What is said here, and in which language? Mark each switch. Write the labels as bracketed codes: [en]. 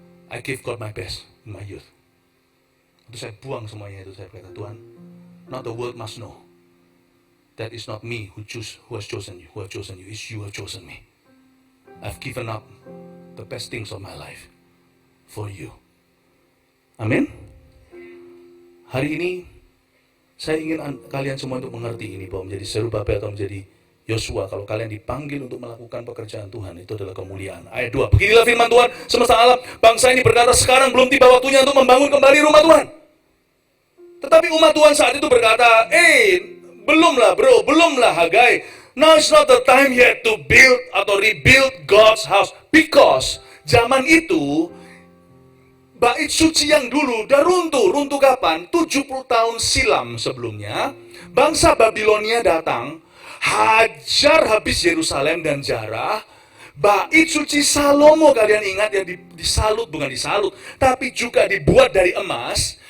[en] I give God my best in my youth. [id] Itu saya buang semuanya itu, saya berkata, Tuhan, [en] not the world must know. That is not me who has chosen you. Who have chosen you is you have chosen me. I've given up the best things of my life for you. [id] Amin. Hari ini saya ingin kalian semua untuk mengerti ini, bahwa menjadi Zerubabel atau menjadi Yosua, kalau kalian dipanggil untuk melakukan pekerjaan Tuhan, itu adalah kemuliaan. Ayat 2, beginilah firman Tuhan semesta alam, bangsa ini berkata, sekarang belum tiba waktunya untuk membangun kembali rumah Tuhan. Tetapi umat Tuhan saat itu berkata, belumlah bro, belumlah Hagai. [en] Now it's not the time yet to build atau rebuild God's house. [id] Because zaman itu, bait suci yang dulu udah runtuh. Runtuh kapan? 70 tahun silam sebelumnya, bangsa Babilonia datang, hajar habis Yerusalem dan Jarah. Bait suci Salomo, kalian ingat ya, disalut, bukan disalut, tapi juga dibuat dari emas.